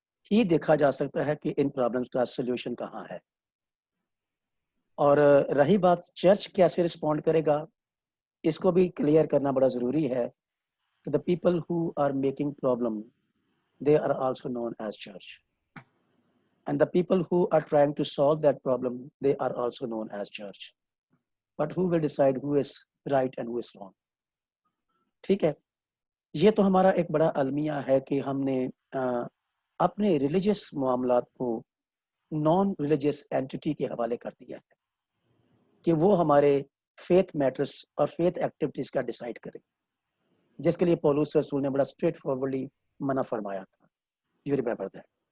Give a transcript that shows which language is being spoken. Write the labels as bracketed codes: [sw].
[ur] ہی دیکھا جا سکتا ہے کہ ان پرابلمس کا سولوشن کہاں ہے. اور رہی بات چرچ کیسے رسپونڈ کرے گا، اس کو بھی کلیئر کرنا بڑا ضروری ہے کہ [en] the people who are making problem, they are also known as church. And the people who are trying to solve that problem, they are also known as church. But who will decide who is right and who is wrong? [ur] ٹھیک ہے، یہ تو ہمارا ایک بڑا المیہ ہے کہ ہم نے اپنے ریلیجس معاملات کو نان ریلیجس اینٹی کے حوالے کر دیا ہے کہ وہ ہمارے فیتھ میٹرز اور فیتھ ایکٹیویٹیز کا ڈیسائیڈ کرے، جس کے لیے پولس رسول نے بڑا اسٹریٹ فارورڈلی منع فرمایا تھا. [en] You remember that.